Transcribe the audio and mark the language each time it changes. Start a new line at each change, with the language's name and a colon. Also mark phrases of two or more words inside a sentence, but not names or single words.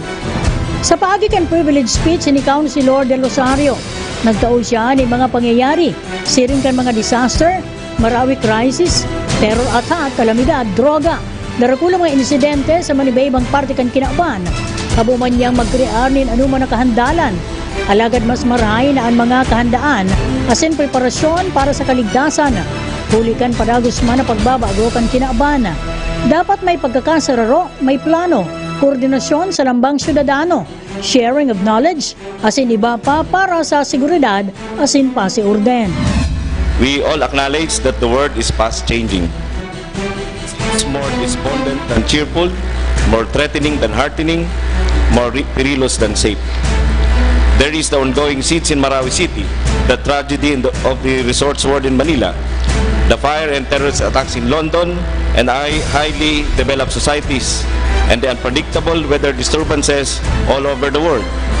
Bikol: Sa paagi kan privilege speech ni Councilor Del Rosario, nagtao siya ng mga pangyayari, siring kan mga disaster, marawi crisis,
English: terror attack,
Bikol: kalamidad, droga, darakulang mga insidente sa manibaybang parte kan kinaban, kabuman niyang magkrear nin anuman na kahandalan, alagad mas marahay na ang mga kahandaan, asin preparasyon para sa kaligtasan, hulikan padagos man na pagbabago kan kinaban. Dapat may pagkakasararo, may plano, koordinasyon sa lambang syudadano,
English: sharing of knowledge,
Bikol: asin iba pa para sa seguridad, asin pasiorden.
English: We all acknowledge that the world is fast-changing. It's more despondent than cheerful, more threatening than heartening, more perilous than safe. There is the ongoing siege in Marawi City, the tragedy of the resorts world in Manila, the fire and terrorist attacks in London and highly developed societies, and the unpredictable weather disturbances all over the world.